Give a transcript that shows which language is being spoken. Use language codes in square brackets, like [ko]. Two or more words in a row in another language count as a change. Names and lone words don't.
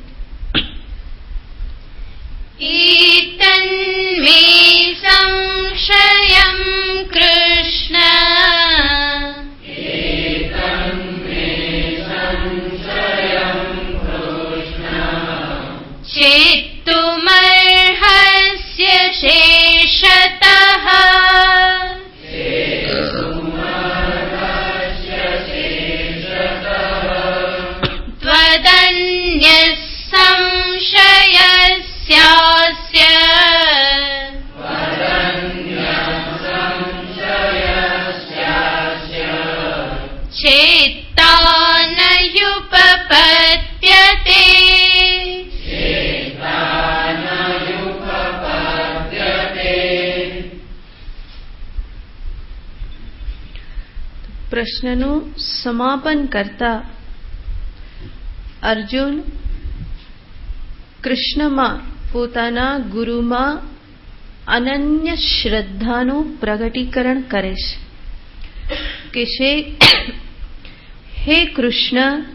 [sa] ઈતન મે સંશયમ કૃષ્ણ छेत्तुमर्हस्य शेषतः त्वदन्यः संशयस्यास्य चेत्ता न युपपद्यते। [gu] પ્રશ્નનું સમાપન કરતા અર્જુન કૃષ્ણમાં પોતાના ગુરુમાં અનન્ય શ્રદ્ધાનું પ્રગટીકરણ કરે છે કે હે કૃષ્ણ,